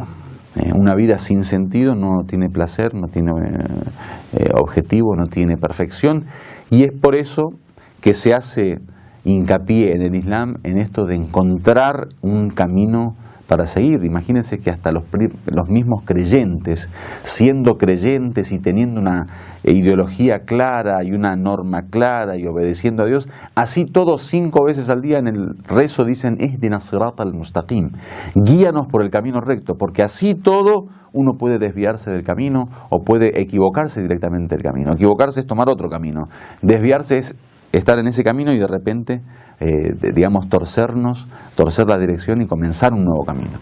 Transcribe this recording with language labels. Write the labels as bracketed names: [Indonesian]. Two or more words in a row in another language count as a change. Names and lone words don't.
[Spanish] Una vida sin sentido no tiene placer, no tiene objetivo, no tiene perfección, y es por eso que se hace hincapié en el Islam en esto de encontrar un camino para seguir. Imagínense que hasta los mismos creyentes, siendo creyentes y teniendo una ideología clara y una norma clara y obedeciendo a Dios, así todos 5 veces al día en el rezo dicen [Arabic] اهدنا الصراط المستقيم, [Spanish] guíanos por el camino recto, porque así todo uno puede desviarse del camino o puede equivocarse directamente del camino. Equivocarse es tomar otro camino, desviarse es estar en ese camino y de repente, digamos, torcer la dirección y comenzar un nuevo camino.